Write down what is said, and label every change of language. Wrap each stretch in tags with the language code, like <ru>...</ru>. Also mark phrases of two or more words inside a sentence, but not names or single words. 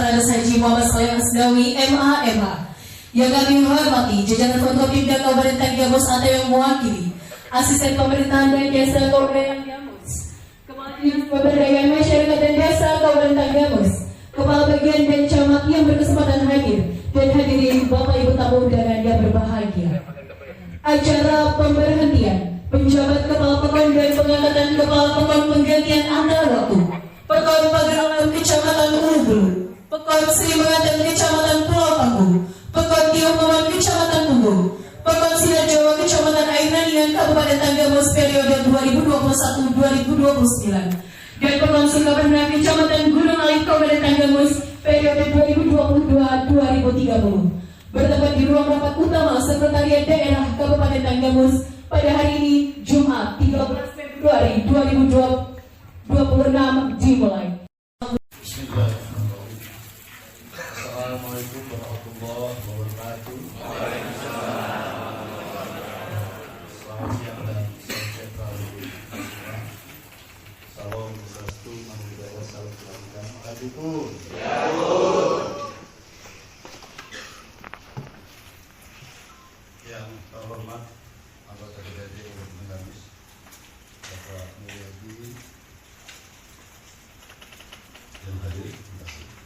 <id>Andes Haji Muhammad Saleh Asnawi MA. Yang kami hormati jajaran Forkopimda Kabupaten Tenggarus atau yang mewakili Asisten Pemerintahan dan Jasa Kabupaten Tenggarus, Kepala Dinas Pemberdayaan Masyarakat dan Desa Kabupaten Tenggarus, Kepala Bagian dan Camat yang berkesempatan hadir, dan hadirin Bapak Ibu tamu undangan yang berbahagia. Acara pemberhentian penjabat Kepala Pekon dan pengangkatan Kepala Pekon penggantian antar waktu Pekon Pagerangan Kecamatan Ubul, Pekon Sri Menganten Kecamatan Pulau Panggung, Pekon Tiongkoman Kecamatan Punggung, Pekon Sidajawa Kecamatan Airanian Kabupaten Tenggarus periode 2021-2029, dan Pekon Sukabenda Kecamatan Gunung Alit Kabupaten Tenggarus periode 2022-2030. Bertempat di ruang rapat utama Sekretariat Daerah Kabupaten Tenggarus pada hari ini Jumat 13 Februari 2026 dimulai.</id> <ar>بسم الله الرحمن الرحيم. السلام عليكم ورحمة الله وبركاته.</ar> <id>Selamat siang dan salam sejahtera. Salam sejahtera, nama budaya, salam kebajikan. Adipun. Yang terhormat anggota DPRD Kabupaten Tenggarus, Bapak Mulyadi yang hadir, terima kasih.</id>